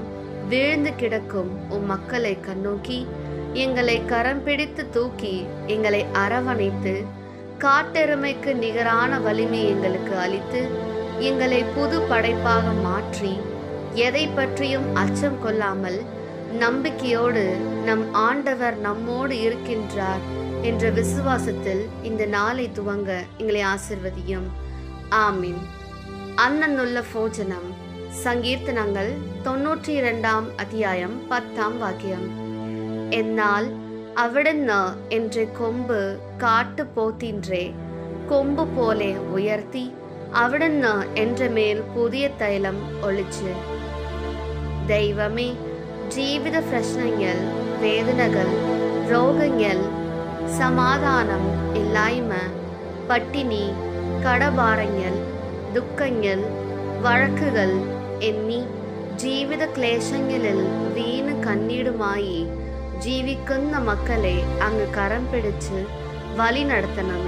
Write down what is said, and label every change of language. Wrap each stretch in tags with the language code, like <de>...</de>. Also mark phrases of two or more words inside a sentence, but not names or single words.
<ta>வீழ்ந்து கிடக்கும் உம் மக்களை கண்ணோக்கி எங்களை கரம் பிடித்து தூக்கி எங்களை அரவணைத்து காட்டெருமைக்கு நிகரான வலிமை எங்களுக்கு அளித்து எங்களை புது படைப்பாக மாற்றி எதை பற்றியும் அச்சம் கொள்ளாமல் நம்பிக்கையோடு நம் ஆண்டவர் நம்மோடு இருக்கின்றார் என்ற விசுவாசத்தில் இந்த நாளை துவங்க எங்களை ஆசிர்வதியும். ஆமீன். அன்னன்னுள்ள போஜனம். சங்கீர்த்தனங்கள் 92 அத்தியாயம் 10 வாக்கியம்.</ta> <ml>എന്നാൽ അവിടുന്ന് എൻ്റെ കൊമ്പ് കാട്ടുപോത്തിൻ്റെ കൊമ്പ് പോലെ ഉയർത്തി അവിടുന്ന് എൻ്റെ മേൽ പുതിയ തൈലം ഒഴിച്ച്. ദൈവമേ, ജീവിത പ്രശ്നങ്ങൾ, വേദനകൾ, രോഗങ്ങൾ, സമാധാനം ഇല്ലായ്മ, പട്ടിണി, കടഭാരങ്ങൾ, ദുഃഖങ്ങൾ, വഴക്കുകൾ എന്നീ ജീവിത ക്ലേശങ്ങളിൽ വീണ് കണ്ണീടുമായി ജീവിക്കുന്ന മക്കളെ അങ്ങ് കരം പിടിച്ച് വഴി നടത്തണമേ.</ml>